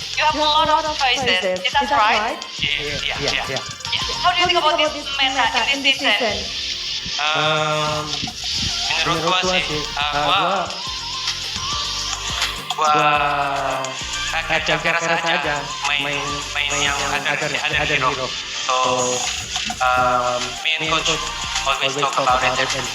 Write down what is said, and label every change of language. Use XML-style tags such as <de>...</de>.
<en>You have a lot of choices. Is that right?</en> <id>Iya.</id> <en>How do you think about this meta in this season?</en> <id>Menurut gua sih, gua agak jaga saja main yang ada hero.</id> <en>So, me and coach always talk about it.</en>